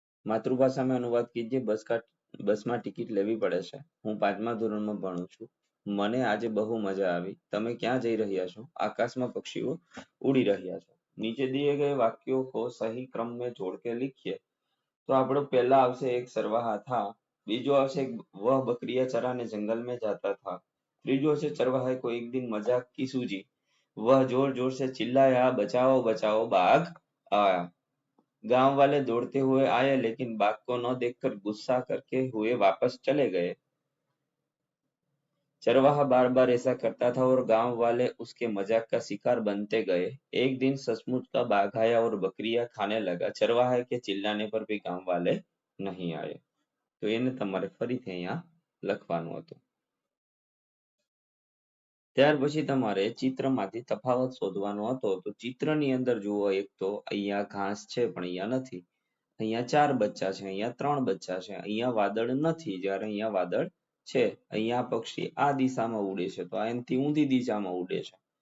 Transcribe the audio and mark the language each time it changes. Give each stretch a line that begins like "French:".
Gujarati: માતૃભાષામાં અનુવાદ કીજીએ. બસમાં ટિકિટ લેવી પડે છે. હું 5મા ધોરણમાં ભણું છું. મને આજે બહુ મજા આવી. તમે ક્યાં જઈ રહ્યા છો? આકાશમાં પક્ષીઓ ઉડી રહ્યા છે.
Hindi: નીચે दिए गए वाक्यों को सही क्रम में जोड़ के लिखिए.
Gujarati: तो આપણો પહેલા આવશે
Hindi: એક ચરવાહા था.
Gujarati: બીજો આવશે
Hindi: वह बकरियां चराने जंगल में जाता था.
Gujarati: ત્રીજો છે
Hindi: चरवाहे को एक दिन मजाक की सूझी. वह जोर जोर से चिल्लाया, बचाओ बचाओ बाघ आया. गांव वाले दौड़ते हुए आए लेकिन बाघ को न देखकर गुस्सा करके हुए वापस चले गए। चरवाहा बार बार ऐसा करता था और गांव वाले उसके मजाक का शिकार बनते गए। एक दिन सचमुच का बाघ आया और बकरियां खाने लगा। चरवाहे के चिल्लाने पर भी गांव वाले नहीं आए।
Gujarati: तो એને તમારે ફરીથી અહીંયા લખવાનું હતું। ત્યાર પછી તમારે ચિત્રમાંથી તફાવત શોધવાનો હતો। તો ચિત્રની અંદર જુઓ, એક તો અહીંયા ઘાસ છે પણ અહીંયા નથી, અહીંયા 4 બચ્ચા છે, અહીંયા 3 બચ્ચા છે, અહીંયા વાદળ નથી જ્યારે અહીંયા વાદળ છે, અહીંયા પક્ષી આ દિશામાં ઉડે છે તો એનાથી ઊંધી દિશામાં ઉડે છે।